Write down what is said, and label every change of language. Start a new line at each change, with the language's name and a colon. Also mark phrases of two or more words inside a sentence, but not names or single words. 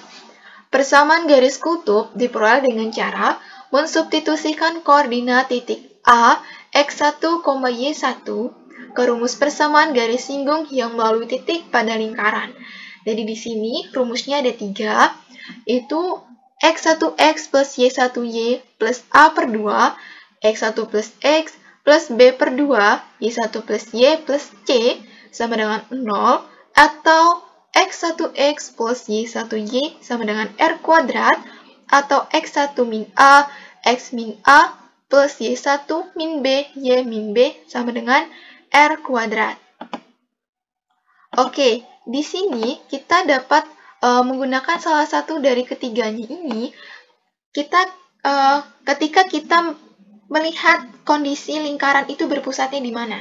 Indonesian: Persamaan garis kutub diperoleh dengan cara mensubstitusikan koordinat titik A, X1, Y1 ke rumus persamaan garis singgung yang melalui titik pada lingkaran. Jadi di sini rumusnya ada 3, yaitu X1X plus Y1Y plus A per 2, X1 plus X plus B per 2, Y1 plus Y plus C sama dengan 0, atau X1X plus Y1Y sama dengan R kuadrat, atau X1 min A, X min A plus Y1 min B, Y min B sama dengan R kuadrat. Oke, di sini kita dapat menggunakan salah satu dari ketiganya ini. Ketika kita melihat kondisi lingkaran itu berpusatnya di mana.